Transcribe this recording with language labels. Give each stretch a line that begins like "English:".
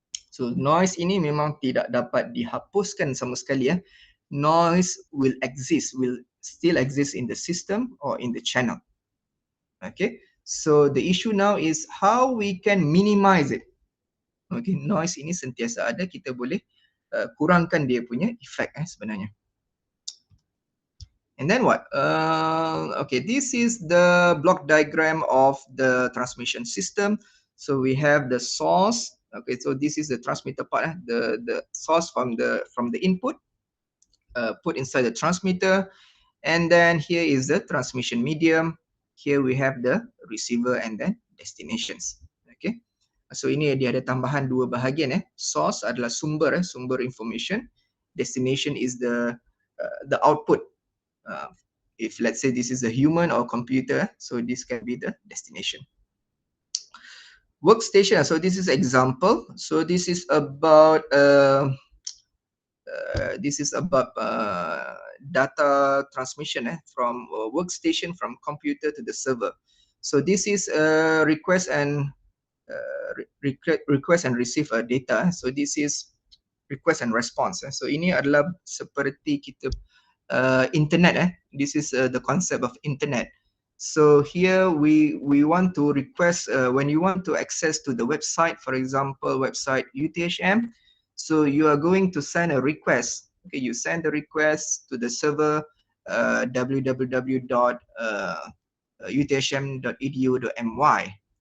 Malay: So noise ini memang tidak dapat dihapuskan sama sekali.
English: Noise will still exist in the system or in the channel. Okay, so the issue now is how we can minimize it.
Malay: Okay, noise ini sentiasa ada, kita boleh kurangkan dia punya effect sebenarnya.
English: And then what? Okay, this is the block diagram of the transmission system. So we have the source. Okay, so this is the transmitter part. The source from the input put inside the transmitter, and then here is the transmission medium. Here we have the receiver and then destinations.
Malay: Okay, so ini dia ada tambahan 2 bahagian. Source adalah sumber information.
English: Destination is the output. If let's say this is a human or computer, so this can be the destination. Workstation. So this is example. So this is about data transmission from workstation from computer to the server. So this is request and receive data. So this is request and response.
Malay: So ini adalah seperti kita internet.
English: This is the concept of internet. So here we want to request when you want to access to the website, for example, website UTHM. So you are going to send a request. Okay, you send the request to the server www.uthm.edu.my.